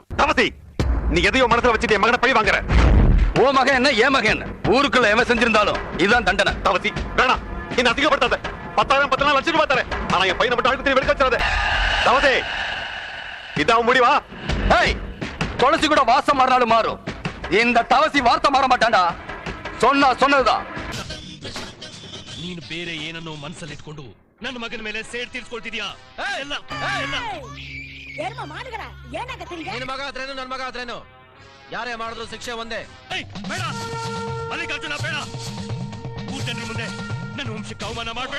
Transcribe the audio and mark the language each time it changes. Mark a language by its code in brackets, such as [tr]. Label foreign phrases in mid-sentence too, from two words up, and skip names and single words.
[ta] தவசி, நீ எதையோ மனசுல வச்சுட்டு என் மகனை பழி வாங்குற. ஓ மகன் என்ன ஏ மகன் என்ன, ஊருக்குள்ள எவன் செஞ்சிருந்தாலும் இதுதான் தண்டனை. தவசி வேணாம், என்ன அதிகப்படுத்தாத. 10,000 10 லட்சம் ரூபாய் தரேன், ஆனா என் பையனை மட்டும் அழுக்கு துணி வெளுக்க வச்சிடாத. தவசி, இதான் முடிவா? ஏய், துளசி கூட வாசம் மாறினாலும் மாறும், இந்த தவசி வார்த்தை மாற மாட்டான்டா. சொன்னதுதான். [kn] ನೀನು ಬೇರೆ ಏನನ್ನೋ ಮನಸ್ಸಲ್ಲಿ ಇಟ್ಕೊಂಡು ನನ್ನ ಮಗನ ಮೇಲೆ ಸೇಡ್ ತೀರ್ಸ್ಕೊಳ್ತಿದ್ಯಾ? ನಿನ್ನ ಮಗ ಆದ್ರೇನು ನನ್ನ ಮಗ ಆದ್ರೇನು ಯಾರೇ ಮಾಡಿದ್ರು ಶಿಕ್ಷೆ ಒಂದೇ. ಬೇಡ ಮಲ್ಲಿಕಾರ್ಜುನ, ಬೇಡ. ಊರ್ ಜನರ ಮುಂದೆ ನನ್ನ ವಂಶಕ್ಕೆ ಅವಮಾನ ಮಾಡಬೇಡ.